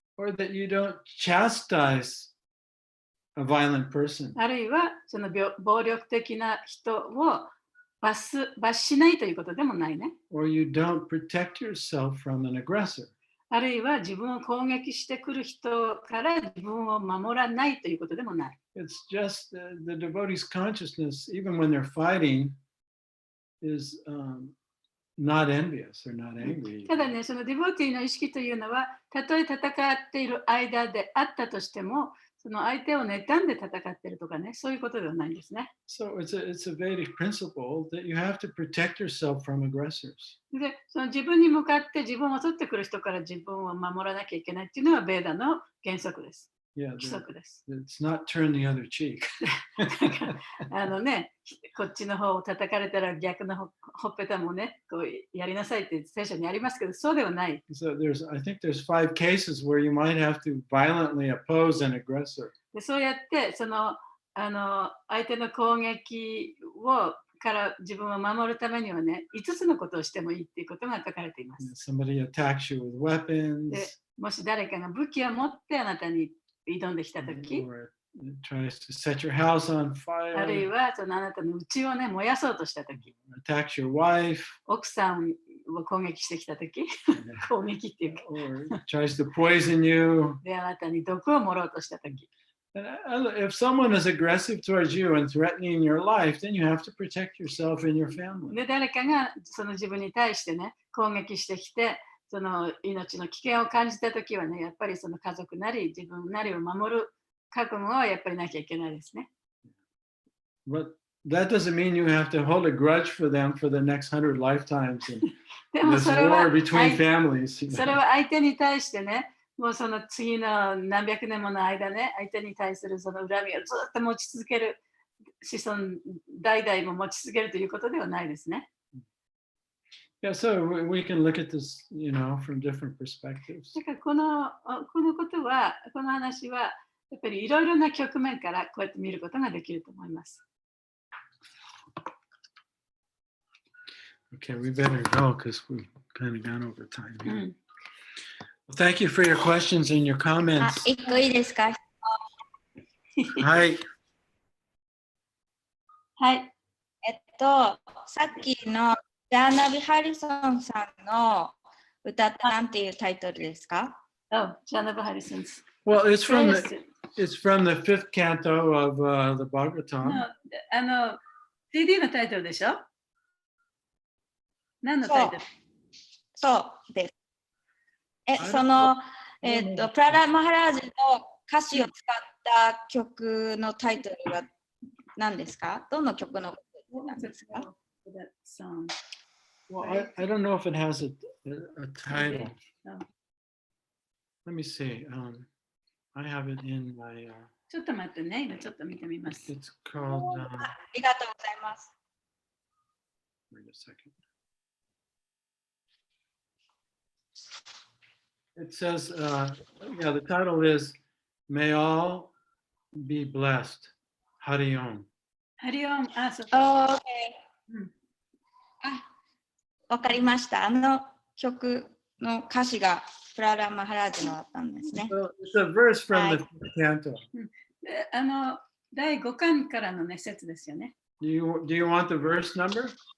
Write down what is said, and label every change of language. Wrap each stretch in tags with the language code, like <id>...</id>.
<en>Or that you don't chastise a violent person.</en> <ja>あるいはその暴力的な人を罰しないということでもないね。</ja> <en>Or you don't protect yourself from an aggressor.</en> <ja>あるいは自分を攻撃してくる人から自分を守らないということでもない。</ja> <en>It's just the devotee's consciousness, even when they're fighting, is not envious or not angry.</en> <ja>ただね、そのディボティの意識というのは、たとえ戦っている間であったとしても、その相手を妬んで戦っているとかね、そういうことではないんですね。</ja> <en>So it's a Vedic principle that you have to protect yourself from aggressors.</en> <ja>で、その自分に向かって自分を襲ってくる人から自分を守らなきゃいけないっていうのはベーダの原則です。 Yeah, 規則です。</ja> <en>it's not turn the other cheek.</en> <ja>ね、こっちの方を叩かれたら逆のほっぺたもね、こうやりなさいって聖書にありますけど、そうではない。</ja> <en>So I think there's 5 cases where you might have to violently oppose an aggressor.</en> <ja>でそうやってその相手の攻撃から自分を守るためにはね、5つのことをしてもいいっていうことが書かれています。</ja> <en>Somebody attacks you with weapons.</en> <ja>でもし誰かが武器を持ってあなたに挑んできたとき、</ja> <en>or tries to set your house on</en> <ja>あるい</ja> <en>fire,</en> <ja>はそのあなたの家をね、燃やそうとしたとき、</ja> <en>attacks your wife,</en> <ja>奥さんを攻撃してきたとき、攻撃っていうか、</ja> <en>or tries to poison you.</en> <ja>であなたに毒を盛ろうとしたとき、</ja> <en>And if someone is aggressive towards you and threatening your life, then you have to protect yourself and your family.</en> <ja>で誰かがその自分に対してね、攻撃してきて、その命の危険を感じたときはね、やっぱりその家族なり自分なりを守る覚悟はやっぱりなきゃいけないですね。</ja> <en>But that doesn't mean you have to hold a grudge for them for the next 100 lifetimes and</en> <ja>でも</ja> <en>this</en> <ja>それは</ja> <en>war between families.</en> <ja>それは相手に対してね、もうその次の何百年もの間ね、相手に対するその恨みをずっと持ち続ける、子孫代々も持ち続けるということではないですね。</ja> <en>Yeah, so we can look at this, from different perspectives.</en> <ja>だからこのことは、この話は、やっぱりいろいろな局面からこうやって見ることができると思います。</ja> <en>Okay, we better go because we've kind of gone over time here. Well, thank you for your questions and your あ、 comments.</en> <ja>一個いいですか？はい。はい。さっきのジャーナビ・ハリソンさんの歌って何ていうタイトルですか？</ja> <en>Oh, Jana Harrison's. Well, it's from the 5th canto of the Bhagavatam.</en> <ja>CD のタイトルでしょ？何のタイトル？そうです。その、プララ・マハラージの歌詞を使った曲のタイトルは何ですか？どの曲のことなんですか？</ja> <en>Well, I don't know if it has a title. No. Let me see. I have it in my.</en> <ja>ちょっと待ってね、今ちょっと見てみます。</ja> <en>It's called.</en> <ja>ありがとうございます。</ja> <en>Wait a second. It says, the title is May All Be Blessed. Hari Om.</en> <ja>ハリオン、そう。 OK。わかりました。あの曲の歌詞がプララ・マハラージのだったんですね。</ja> <en>So it's a verse from the canto.</en> <ja>第5巻からのね、説ですよね。</ja> <en>Do you want the verse number?</en>